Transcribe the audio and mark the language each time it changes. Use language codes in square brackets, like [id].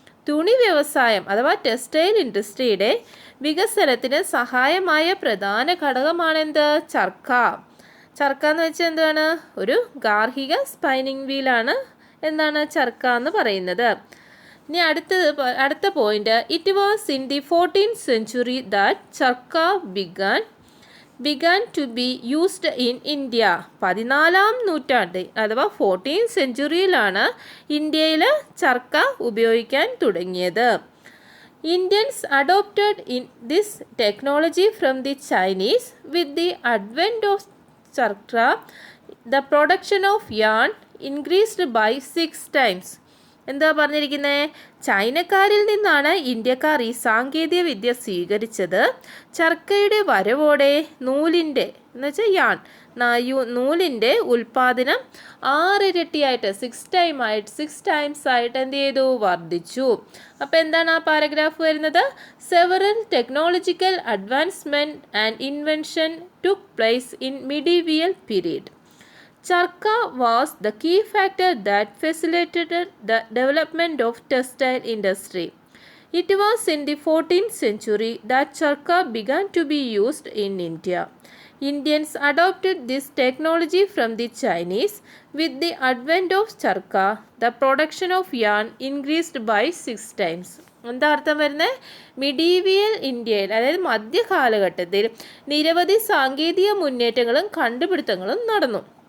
[ml] തുണി വ്യവസായം അഥവാ ടെക്സ്റ്റൈൽ ഇൻഡസ്ട്രിയുടെ വികസനത്തിന് സഹായമായ പ്രധാന ഘടകമാണെന്ത്? ചർക്ക. ചർക്ക എന്ന് വെച്ചാൽ എന്താണ്? ഒരു ഗാർഹിക സ്പൈനിങ് വീലാണ് എന്താണ് ചർക്ക എന്ന് പറയുന്നത്. ഇനി അടുത്ത point, [en] It was in the 14th century that charkha began began to be used in India. [ml] 14-ാം നൂറ്റാണ്ട് അഥവാ 14th സെഞ്ച്വറിയിലാണ് ഇന്ത്യയിൽ ചർക്ക ഉപയോഗിക്കാൻ തുടങ്ങിയത്. [en] Indians adopted in this technology from the Chinese. With the advent of charkha, the production of yarn increased by 6 times. [ml] എന്താ പറഞ്ഞിരിക്കുന്നത്? ചൈനക്കാരിൽ നിന്നാണ് ഇന്ത്യക്കാർ ഈ സാങ്കേതിക വിദ്യ സ്വീകരിച്ചത്. ചർക്കയുടെ വരവോടെ നൂലിൻ്റെ എന്നുവെച്ചാൽ യാൺ നൂലിൻ്റെ ഉൽപ്പാദനം 6 ഇരട്ടിയായിട്ട് 6 ടൈംസ് ആയിട്ട് എന്ത് ചെയ്തു? വർദ്ധിച്ചു. അപ്പോൾ എന്താണ് ആ പാരഗ്രാഫ് വരുന്നത്? [en] Several technological advancement and invention took place in medieval period. Charkha was the key factor that facilitated the development of textile industry. It was in the 14th century that charkha began to be used in India. Indians adopted this technology from the Chinese. With the advent of charkha, the production of yarn increased by 6 times. [ml] എന്താ അർത്ഥം വരുന്നത്? Medieval ഇന്ത്യയിൽ അതായത് മധ്യകാലഘട്ടത്തിൽ നിരവധി സാങ്കേതിക മുന്നേറ്റങ്ങളും കണ്ടുപിടുത്തങ്ങളും നടന്നു.